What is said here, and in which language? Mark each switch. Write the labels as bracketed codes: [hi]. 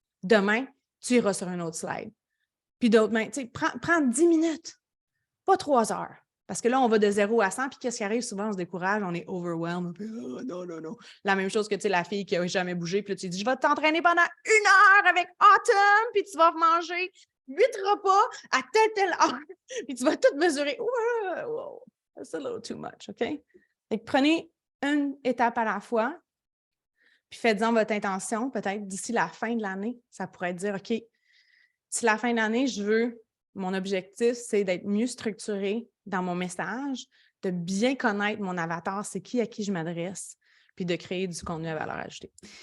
[fr] Demain, tu iras sur une autre slide. Puis demain, tu sais, prends 10 minutes, pas 3 heures. Parce que là, on va de 0 à 100, puis qu'est-ce qui arrive? Souvent, on se décourage, on est overwhelmed. Puis, oh, non, non, non. La même chose que, tu sais, la fille qui n'a jamais bougé, puis là, tu dis, je vais t'entraîner pendant 1 heure avec Autumn, puis tu vas manger 8 repas à telle heure, puis tu vas tout mesurer. [en] Wow, that's a little too much, OK? [fr] Fait que prenez une étape à la fois, puis faites-en votre intention, peut-être d'ici la fin de l'année. Ça pourrait être dire, OK, d'ici la fin de l'année, mon objectif, c'est d'être mieux structuré dans mon message, de bien connaître mon avatar, c'est qui à qui je m'adresse, puis de créer du contenu à valeur ajoutée.